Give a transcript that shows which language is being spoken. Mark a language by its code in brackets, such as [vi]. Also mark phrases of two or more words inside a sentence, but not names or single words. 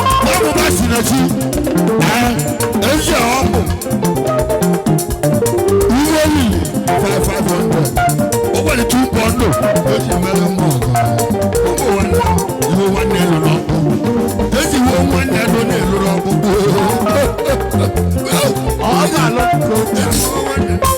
[ig] Ọ bụ Masinachi. Ee, ezi a ọ bụ. Iwe olili, [en] five, five hundred. [ig] O nwere [en] two pound [ig] o. O ji mere mma ọgọ. Ụmụ nwanne, iwe nwanne lụrụ ọgụ. E ji iwe nwanne lụ na-elụrụ ọgụ. Ọ ga-alụ. E ji iwe nwanne.